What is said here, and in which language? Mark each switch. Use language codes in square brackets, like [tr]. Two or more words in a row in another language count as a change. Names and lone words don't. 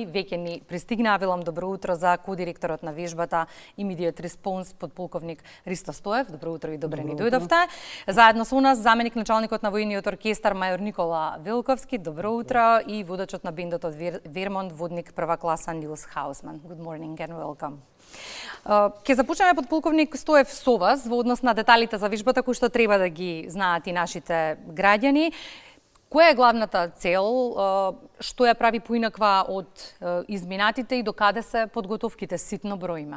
[mk] Веќе ни пристигнаа. Велам добро утро за ко-директорот на вежбата Immediate Response, подполковник Ристо Стоев. Добро утро и добре ни дојдовте. Заедно со нас заменик началникот на војниот оркестар мајор Никола Велковски. Добро утро и водачот на бендот од Вермонт, водник прва класа Нилс Хаусман. [en] Good morning and welcome. [mk] Ке започнеме, подполковник Стоев, со вас во однос на деталите за вежбата кои што треба да ги знаат и нашите граѓани. Која е главната цел, што ја прави поинаква од изминатите и докаде се подготовките? Ситно броиме.